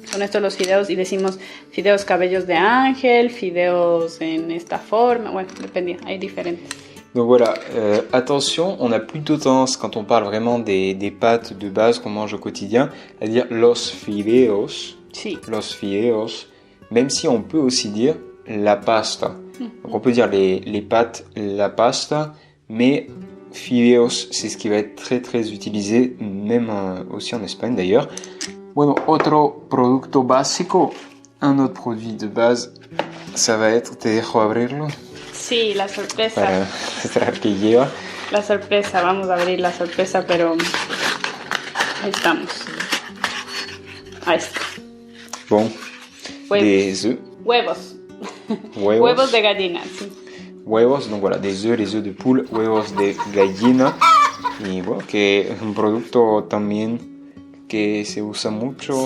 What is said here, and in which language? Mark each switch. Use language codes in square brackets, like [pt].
[es] Son estos los fideos y decimos fideos cabellos de ángel, fideos en esta forma, bueno, depende, hay diferentes. [fr] Donc voilà, attention, on a plutôt tendance, quand on parle vraiment des pâtes de base qu'on mange au quotidien, à dire los fideos, [es] sí. Los fideos, [fr] même si on peut aussi dire la pasta. Donc on peut dire les pâtes, la pasta, mais fideos, c'est ce qui va être très très utilisé, même aussi en Espagne d'ailleurs. [es] Bueno, otro producto básico, [fr] un autre produit de base, ça va être, [es] te dejo abrirlo. Sí, la sorpresa. Para mostrar que lleva. La sorpresa, vamos a abrir la sorpresa, pero ahí estamos. Ahí está. [fr] Bon, des œufs. [es] Huevos. Huevos. Huevos de gallina, sí. [fr] Huevos, donc voilà, des œufs, les œufs de poule, [es] huevos de gallina. Y bueno, que es un producto también que se usa mucho.